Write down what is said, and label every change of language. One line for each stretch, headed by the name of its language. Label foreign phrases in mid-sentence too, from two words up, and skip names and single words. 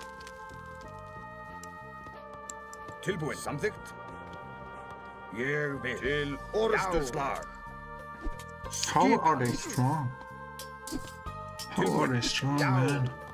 Icelandic: Tilbúin samþykkt. Ég vil. Til orrustuslag.
English: How are they strong? How are they strong, man?